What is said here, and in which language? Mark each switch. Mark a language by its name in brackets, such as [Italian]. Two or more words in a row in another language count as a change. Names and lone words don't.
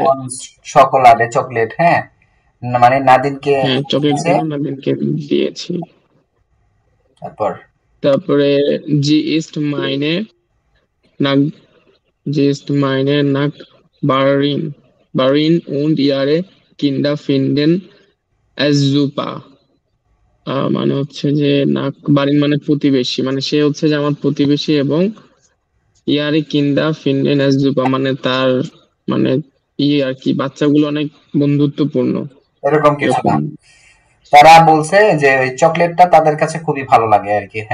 [Bangla] যেমন চকোলাডে, চকলেট, হ্যাঁ, মানে নাদিনকে হ্যাঁ চকলেট দিয়েছে। গুলো নাদিনকে দিয়েছি। তারপর তারপরে [German] Sie ist meine Nach Sie ist meine Nachbarin barin und ihre Kinder finden es super [Bangla] মানে হচ্ছে যে নাক বারিন মানে প্রতিবেশী, মানে সে হচ্ছে যে আমার প্রতিবেশী এবং [German] ihre Kinder finden es super [Bangla] মানে তার মানে ইয়ে আর কি বাচ্চাগুলো অনেক বন্ধুত্বপূর্ণ এরকম কিছু এরকম। না, তারা বলছে যে ওই চকলেটটা তাদের কাছে খুবই ভালো লাগে আর কি।